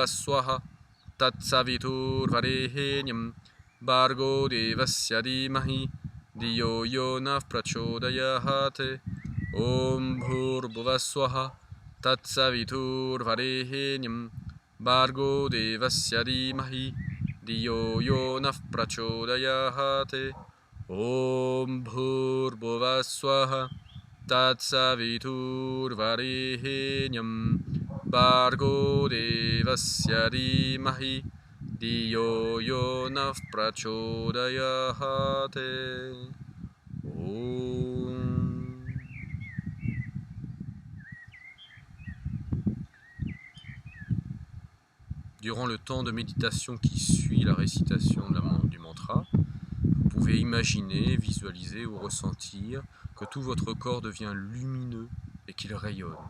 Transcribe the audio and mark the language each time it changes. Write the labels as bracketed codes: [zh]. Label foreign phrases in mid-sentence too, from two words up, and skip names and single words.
[sa] स्वः तत्सवितुर्वरेण्यं भर्गो देवस्य धीमहि धियो यो नः प्रचोदयात् ॐ भूर्भुवः स्वः तत्सवितुर्वरेण्यं भर्गो देवस्य धीमहि धियो यो नः प्रचोदयात् ॐ भूर्भुवः स्वः तत्सवितुर्वरेण्यं भर्गो देवस्य धीमहि धियो यो नः प्रचोदयात् ॐ. [fr] Durant le temps de méditation qui suit la récitation du mantra, vous pouvez imaginer, visualiser ou ressentir que tout votre corps devient lumineux et qu'il rayonne.